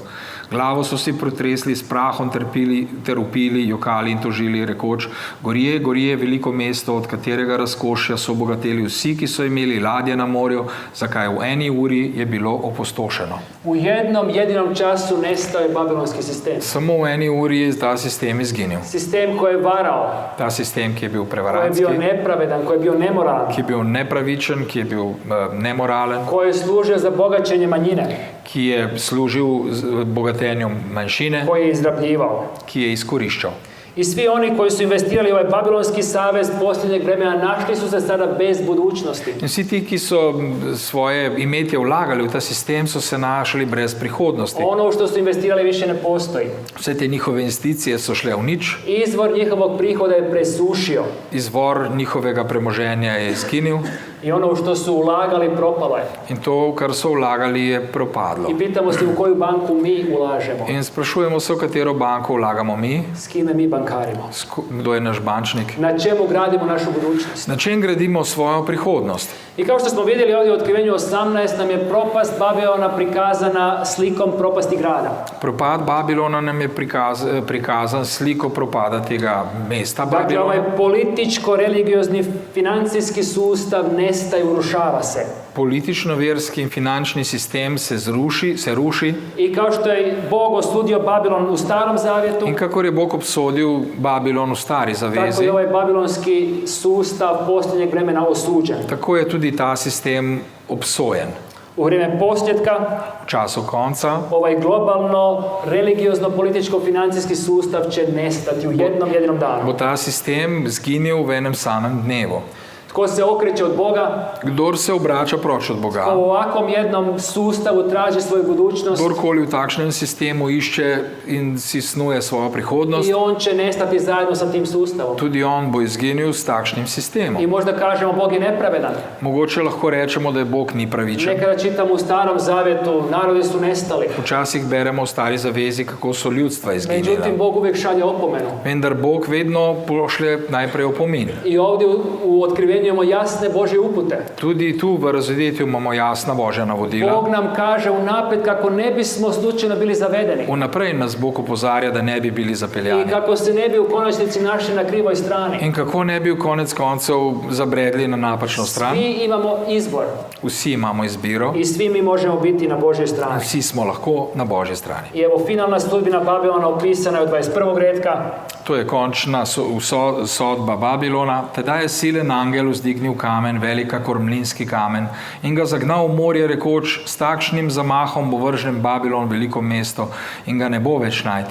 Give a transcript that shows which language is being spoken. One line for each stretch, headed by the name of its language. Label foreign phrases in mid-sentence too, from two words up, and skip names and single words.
Slovenian: Glavo so si protresli, s prahom ter vpili, jokali in tožili, rekoč: Gorje, Gorje, veliko mesto, od katerega razkošja so obogateli vsi, ki so imeli ladje na morju, zakaj v eni uri je bilo opustošeno.
Croatian: U jednom jedinom času nestao je babilonski sistem.
Slovenian: Samo v eni uri je ta sistem izginil.
Croatian: Sistem koji je varao,
Slovenian: Ta sistem, ki je bil
Croatian: koji je
Slovenian: prevarantski,
Croatian: bio nepravedan, koji je bio nemoralan,
Slovenian: ki je bil nepravičen, ki je bil nemoralen,
Croatian: koji je služio za bogaćenje manjine,
Slovenian: ki je služil bogatenju manjšine,
Croatian: koji je izrabljivao.
Slovenian: ki je izkoriščal.
Croatian: I svi oni koji su investirali u ovaj babilonski savez posljednjeg vremena našli su se sada bez budućnosti.
Slovenian: In vsi ti, ki so svoje imetje vlagali v ta sistem, so se našli brez prihodnosti.
Croatian: Ono u što su investirali više ne postoji.
Slovenian: Vse te njihove investicije so šle v nič,
Croatian: Izvor njihovog prihoda je presušio
Slovenian: izvor njihovega premoženja je izginil
Croatian: i ono u što su ulagali propalo je.
Slovenian: in to, kar so vlagali, je propadlo.
Croatian: I pitamo se u koju banku mi ulažemo,
Slovenian: In sprašujemo se, v katero banko vlagamo mi,
Croatian: s kime mi bankarimo,
Slovenian: kdo je naš bančnik,
Croatian: na čemu gradimo našu budućnost.
Slovenian: na čem gradimo svojo prihodnost.
Croatian: I kao što smo vidjeli ovdje u Otkrivenju 18 nam je propast Babilona prikazana slikom propasti grada.
Slovenian: Propad Babilona nam je prikazan sliko propada tega mesta
Croatian: Dakle,
Slovenian: Babilona.
Croatian: ovaj političko-religiozni financijski sustav nestaje, urušava se.
Slovenian: Politično-verski in finančni sistem se ruši
Croatian: I kao što je Bog osudio Babilon u Starom Zavjetu,
Slovenian: in kakor je Bog obsodil Babilon v stari
Croatian: tako
Slovenian: zavezi,
Croatian: je ovaj babilonski sustav posljednjeg vremena osuđen.
Slovenian: tako je tudi ta sistem obsojen.
Croatian: U vrijeme posljedka
Slovenian: V času konca
Croatian: ovaj globalno, religiozno-političko-financijski sustav će nestati u jednom jedinom
Slovenian: bo
Croatian: danu.
Slovenian: ta sistem zginil v enem samem dnevu.
Croatian: Tko se okreće od Boga,
Slovenian: Kdor se obrača proč od
Croatian: tko
Slovenian: Boga,
Croatian: u ovakvom jednom sustavu traži svoju budućnost,
Slovenian: kdorkoli v takšnem sistemu išče in si snuje svojo prihodnost,
Croatian: i on će nestati zajedno sa tim sustavom.
Slovenian: tudi on bo izginil s takšnim sistemom.
Croatian: I možda kažemo Bog je nepravedan.
Slovenian: Mogoče lahko rečemo, da je Bog ni pravičen.
Croatian: Nekada čitamo u Starom Zavjetu, narodi su nestali.
Slovenian: Včasih beremo v stari zavezi, kako so ljudstva izginila.
Croatian: Međutim, Bog uvijek šalje opomenu.
Slovenian: Vendar Bog vedno pošlje najprej opomin.
Croatian: I ovdje u Otkrivenju imamo jasne Božje upute.
Slovenian: Tudi tu v razodetju imamo jasna Božja navodila.
Croatian: Bog nam kaže unaprijed kako ne bismo slučajno bili zavedeni.
Slovenian: Vnaprej nas Bog opozarja, da ne bi bili
Croatian: I
Slovenian: zapeljani.
Croatian: kako se ne bi u konačnici našli na krivoj strani.
Slovenian: In kako ne bi v konec koncev zabredli na napačno stran.
Croatian: Svi imamo izbor
Slovenian: Vsi imamo izbiro,
Croatian: i svi mi možemo biti na Božjoj strani.
Slovenian: vsi smo lahko na Božji strani.
Croatian: I evo finalna sudbina Babilona opisana je od 21. redka.
Slovenian: To je končna sodba Babilona. Tedaj je silen angel vzdignil kamen, velika kormlinski kamen, in ga zagnal v morje, rekoč: s takšnim zamahom bo vržen Babilon, veliko mesto, in ga ne bo več najti.